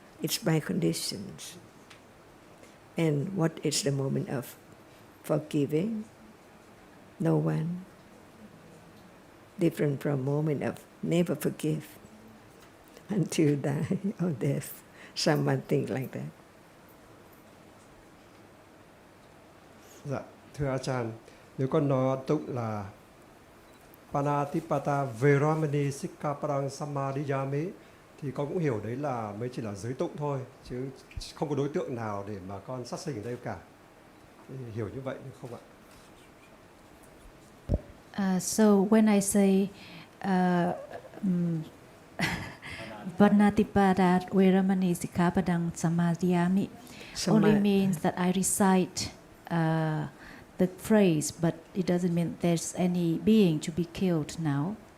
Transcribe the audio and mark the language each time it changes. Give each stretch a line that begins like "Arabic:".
English: It's by conditions. And what is the moment of forgiving? No one. Different from moment of never forgive until die or death. Someone think like that.
Vietnamese: Dạ, thưa Achan, nếu con nói tụng là
Pali: Panatipata Veramani Sikkaparang Samadhiyami
Vietnamese: thì con cũng hiểu đấy là mới chỉ là giới tụng thôi, chứ không có đối tượng nào để mà con sát sinh ở đây cả. Thì hiểu như vậy được không ạ?
English: So when I say
Pali: Panatipada Veramani Sikkhapadang Samadhiyami,
English: only means that I recite the phrase, but it doesn't mean there's any being to be killed now.